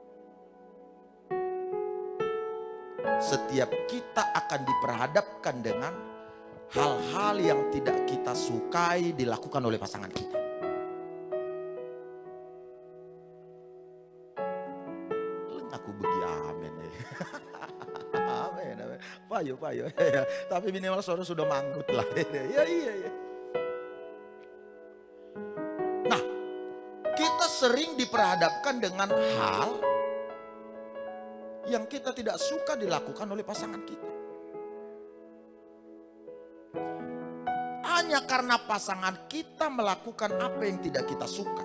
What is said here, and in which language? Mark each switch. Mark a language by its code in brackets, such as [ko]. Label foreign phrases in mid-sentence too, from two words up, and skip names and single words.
[id] Setiap kita akan diperhadapkan dengan hal-hal yang tidak kita sukai dilakukan oleh pasangan kita. [btx] Aku begi amin. Amin. Payo. [id] Tapi minimal saudara sudah manggut lah. Iya. Nah, kita sering diperhadapkan dengan hal yang kita tidak suka dilakukan oleh pasangan kita. Hanya karena pasangan kita melakukan apa yang tidak kita suka.